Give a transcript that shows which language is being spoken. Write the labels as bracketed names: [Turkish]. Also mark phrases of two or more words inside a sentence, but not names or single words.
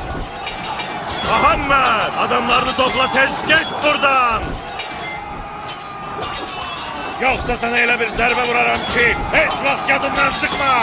[Turkish] Muhammed adamlarını topla tez git buradan. Yoksa sana [Azerbaijani] elə bir zərbə vuraram ki, heç vaxt yadımdan çıxmaz.